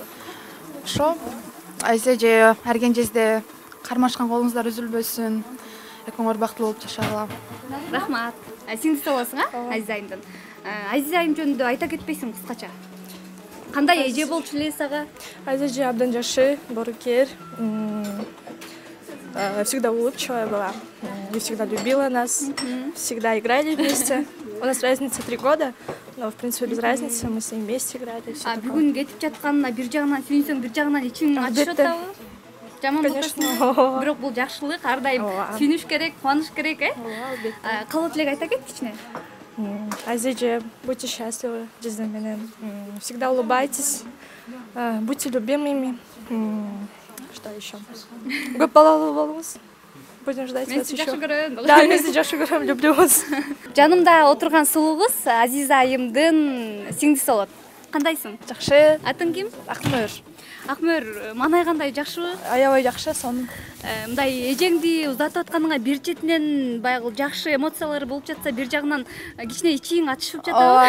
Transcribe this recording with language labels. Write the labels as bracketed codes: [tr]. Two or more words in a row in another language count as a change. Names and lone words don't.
[ky] ошо Азиза эже, Арген эже кармашкан колуңуздар үзүлбөсүн. Экөөңөр бактылуу болуп жашагыла. Рахмат. Сиңдиси болосуң, Азиза айымдын. Азиза айым жөнүндө айта кетпейсиң кыскача? Кандай эже болчу эле сага? Азиза эже абдан жакшы, борукер, [ru] всегда улыбчивая была, и всегда любила нас, всегда играли вместе. У нас разница 3 года, но в принципе без разницы, мы с ней вместе играли. [ky] Бүгүн кетип жатканына бир жагынан сүйүнсөң, бир жагынан ичиң ачышып атабы? Жаман болбойсуңбу? Бирок бул жакшылык, ар дайым сүйүнүш керек, кубаныш керек, Калат элек айта кет кичине. Азиза эже, [ru] будьте счастливы жизнь менен, всегда улыбайтесь, будьте любимыми. Что еще? [ky] Көп балалуу болуңуз. [ru] Будем ждать вас еще. [ky] Да, мен сизди жакшы көрөм, [ru] люблю вас. [ky] Жанымда отурган сулуу кыз Азиза айымдын сиңдиси болот. Кандайсың? Жакшы. Атың ким? Акмөр. Акмөр, манай кандай, жакшыбы? Аябай жакшы, сонун. Мындай эжеңди узатып атканыңа бир четинен баягы жакшы эмоциялар болуп жатса, бир жагынан кичине ичиң ачышып жатабы?